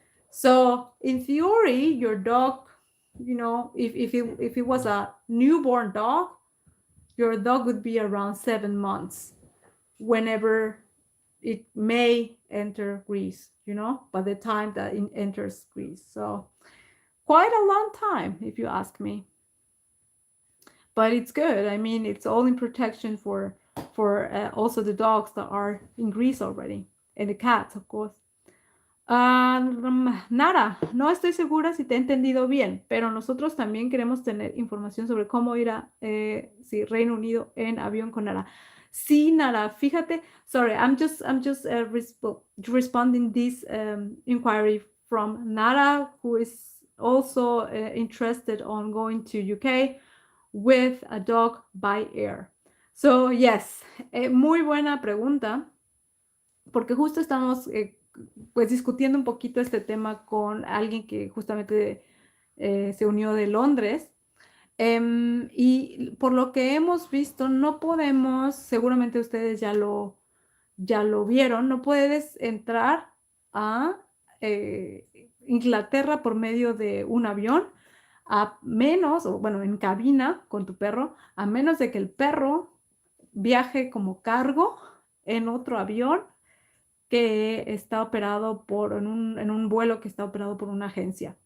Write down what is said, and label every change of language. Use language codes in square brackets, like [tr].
[en] So in theory, your dog, if it was a newborn dog, your dog would be around 7 months whenever it may enter Greece, by the time that it enters Greece. So quite a long time, if you ask me. But it's good. I mean, it's all in protection for also the dogs that are in Greece already, and the cats, of course. [es] Nara, no estoy segura si te he entendido bien, pero nosotros también queremos tener información sobre cómo ir a Reino Unido en avión con Nara. Sí, Nara, fíjate, [en] sorry, I'm just responding this inquiry from Nara, who is also interested on going to UK with a dog by air. So yes, [es] muy buena pregunta, porque justo estamos pues discutiendo un poquito este tema con alguien que justamente se unió de Londres. Y por lo que hemos visto, no podemos, seguramente ustedes ya lo vieron, no puedes entrar a Inglaterra por medio de un avión, a menos, o bueno, en cabina con tu perro, a menos de que el perro viaje como cargo en otro avión que está operado en un vuelo que está operado por una agencia.